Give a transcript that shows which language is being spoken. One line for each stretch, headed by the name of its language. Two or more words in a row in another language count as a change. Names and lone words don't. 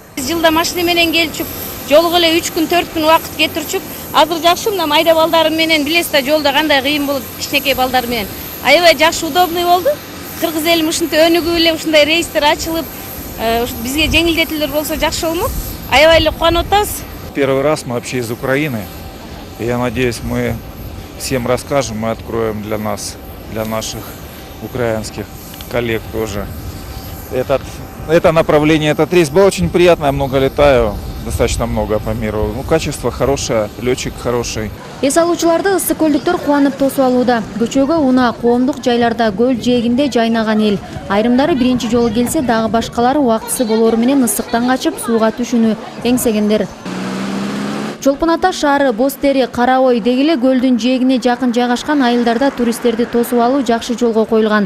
Kyrgyz: Жылда машина менен келчүк, жолго эле 3 күн 4 күн убакыт кетирчүк. Азыр жакшы мына майда балдарым менен билесиз да жолдо кандай кыйын болот кичинекей балдар менен. Аябай жакшы удобный болду. Кыргыз элим ушинтип өнүгүп эле ушундай рейстер ачылып, бизге жеңилдетүүлөр болсо жакшы болмок. Аябай эле кубанып атабыз.
Russian: Первый раз мы вообще из Украины. И я надеюсь, мы всем расскажем и откроем для нас, для наших украинских коллег тоже. Это направление, этот рейс был очень приятно, я много летаю, достаточно много по миру. Ну, качество хорошее, летчик хороший.
Kyrgyz: Эс алуучуларды ысык көлдүктөр кубанып тосуп алууда. Көчөгө унаа коомдук жайларда көл жээгинде жайнаган эл. Айрымдары биринчи жолу келсе, дагы башкалары убактысы болоору менен ысыктан качып сууга түшүүнү эңсегендер. Чолпон Ата шаары, Бостери, Караой дегиле көлдүн жээгине жакын жайгашкан айылдарда туристтерди тосуп алуу жакшы жолго коюлган.